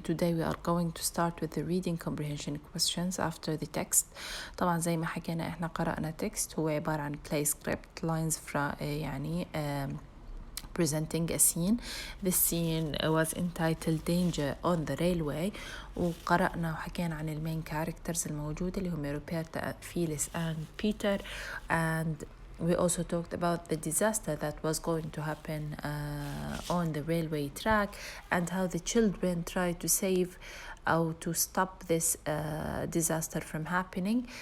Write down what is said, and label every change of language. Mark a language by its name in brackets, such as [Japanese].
[English] Today we are going to start with the reading comprehension questions after the text. [Arabic] طبعا زي ما حكينا احنا قرأنا text هو عبارة عن [English] play script lines from [Arabic] يعني [English] presenting a scene. The scene was entitled Danger on the Railway. [Arabic] وقرأنا وحكينا عن المين [English] characters [Arabic] الموجودة اللي هم روبرتا, فيليس [English] and Peter, and we also talked about the disaster that was going to happen on the railway track and how the children tried to save or to stop this disaster from happening.